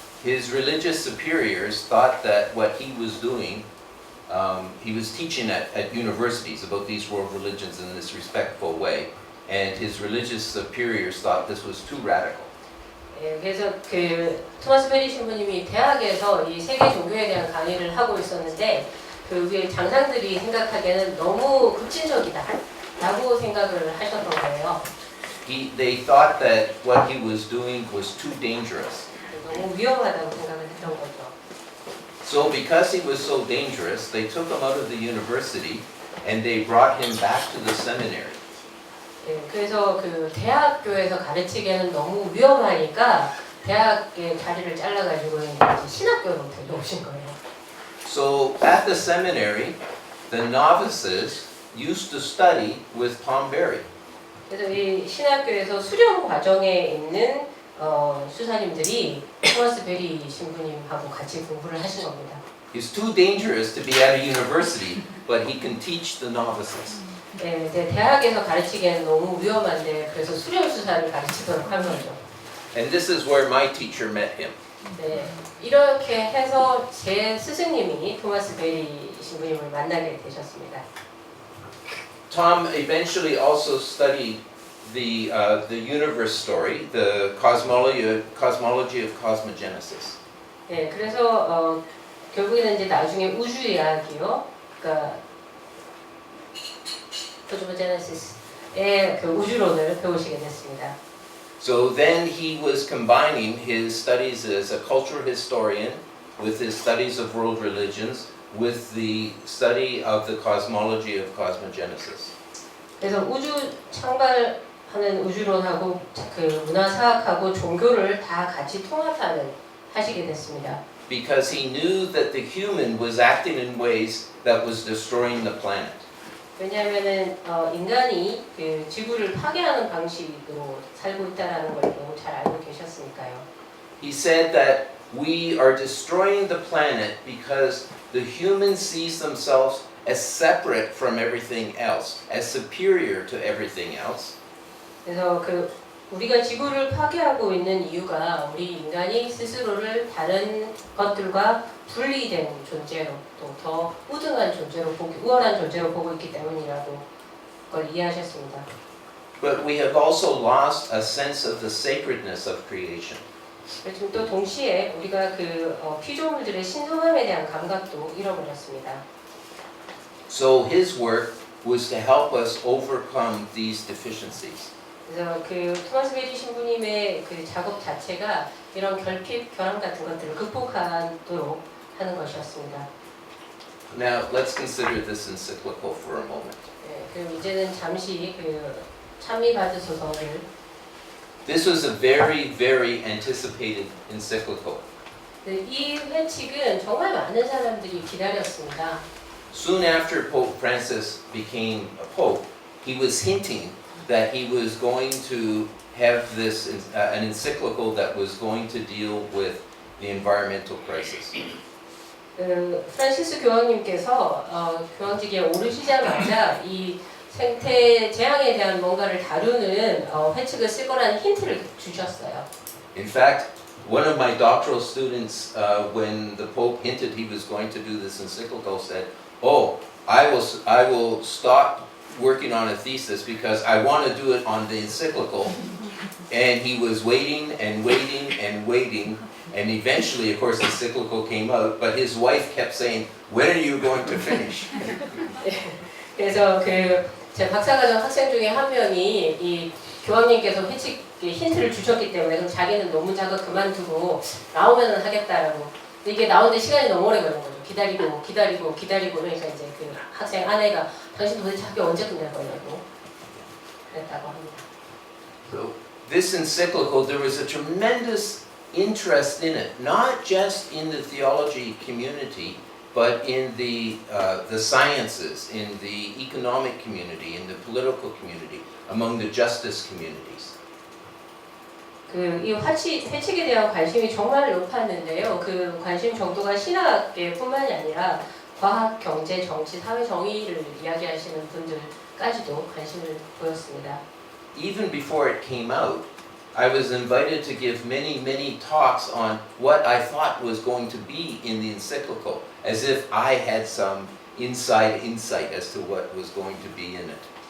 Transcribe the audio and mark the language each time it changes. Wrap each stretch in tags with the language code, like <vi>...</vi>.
<en>His religious superiors thought that what he was doing, he was teaching at universities about these world religions in this respectful way, and his religious superiors thought this was too radical.</en> <ko>예, 그래서 그 토마스 베리 신부님이 대학에서 이 세계 종교에 대한 강의를 하고 있었는데 그 위에 장상들이 생각하기에는 너무 급진적이다라고 생각을 하셨던 거예요.</ko> <en>They thought that what he was doing was too dangerous.</en> <ko>너무 위험하다고 생각을 했던 거죠.</ko> <en>So because he was so dangerous, they took him out of the university and they brought him back to the seminary.</en> <ko>예, 그래서 그 대학교에서 가르치기에는 너무 위험하니까 대학의 자리를 잘라가지고 이제 신학교로 데려오신 거예요.</ko> <en>So at the seminary, the novices used to study with Tom Berry.</en> <ko>그래서 이 신학교에서 수련 과정에 있는 수사님들이 토마스 베리 신부님하고 같이 공부를 하신 겁니다.</ko> <en>He's too dangerous to be at a university, but he can teach the novices.</en> <ko>네, 이제 대학에서 가르치기에는 너무 위험한데 그래서 수련 수사를 가르치도록 한 거죠.</ko> <en>And this is where my teacher met him.</en> <ko>네, 이렇게 해서 제 스승님이 토마스 베리 신부님을 만나게 되셨습니다.</ko> <en>Tom eventually also studied the universe story, the cosmology of cosmogenesis.</en> <ko>네, 그래서 결국에는 이제 나중에 우주 이야기요, 그러니까 코스모제네시스의 그 우주론을 배우시게 됐습니다.</ko> <en>So then he was combining his studies as a cultural historian with his studies of world religions with the study of the cosmology of cosmogenesis.</en> <ko>그래서 우주 창발하는 우주론하고 그 문화사학하고 종교를 다 같이 통합하는 하시게 됐습니다.</ko> <en>Because he knew that the human was acting in ways that was destroying the planet.</en> <ko>왜냐하면은 인간이 그 지구를 파괴하는 방식으로 살고 있다라는 걸 너무 잘 알고 계셨으니까요.</ko> <en>He said that we are destroying the planet because the human sees themselves as separate from everything else, as superior to everything else.</en> <ko>그래서 그 우리가 지구를 파괴하고 있는 이유가 우리 인간이 스스로를 다른 것들과 분리된 존재로 또 더 우등한 존재로 우월한 존재로 보고 있기 때문이라고 그걸 이해하셨습니다.</ko> <en>But we have also lost a sense of the sacredness of creation.</en> <ko>지금 또 동시에 우리가 그 피조물들의 신성함에 대한 감각도 잃어버렸습니다.</ko> <en>So his work was to help us overcome these deficiencies.</en> <ko>그래서 그 토마스 베리 신부님의 그 작업 자체가 이런 결핍, 결함 같은 것들을 극복하도록 하는 것이었습니다.</ko> <en>Now let's consider this encyclical for a moment.</en> <ko>네, 그럼 이제는 잠시 그 참미 받으소서를</ko> <en>This was a very, very anticipated encyclical.</en> <ko>이 회칙은 정말 많은 사람들이 기다렸습니다.</ko> <en>Soon after Pope Francis became a pope, he was hinting that he was going to have this an encyclical that was going to deal with the environmental crisis.</en> <ko>프란시스 교황님께서 교황직에 오르시자마자 이 생태 재앙에 대한 뭔가를 다루는 회칙을 쓸 거라는 힌트를 주셨어요.</ko> <en>In fact, one of my doctoral students, when the Pope hinted he was going to do this encyclical, said, "Oh, I will stop working on a thesis because I want to do it on the encyclical." And he was waiting and waiting and waiting, and eventually, of course, the encyclical came out. But his wife kept saying, "When are you going to finish?"</en> <ko>그래서 그 제 박사과정 학생 중에 한 명이 이 교황님께서 회칙 힌트를 주셨기 때문에 그럼 자기는 논문 작업 그만두고 나오면은 하겠다라고. 이게 나오는데 시간이 너무 오래 걸린 거죠. 기다리고 그러니까 이제 그 학생 아내가 당신 도대체 학교 언제 끝낼 거냐고 그랬다고 합니다.</ko> <en>So this encyclical, there was a tremendous interest in it, not just in the theology community, but in the sciences, in the economic community, in the political community, among the justice communities.</en> <ko>이 회칙에 대한 관심이 정말 높았는데요. 그 관심 정도가 신학계뿐만이 아니라 과학, 경제, 정치, 사회 정의를 이야기하시는 분들까지도 관심을 보였습니다.</ko> <en>Even before it came out, I was invited to give many talks on what I thought was going to be in the encyclical, as if I had some inside insight as to what was going to be in it.</en>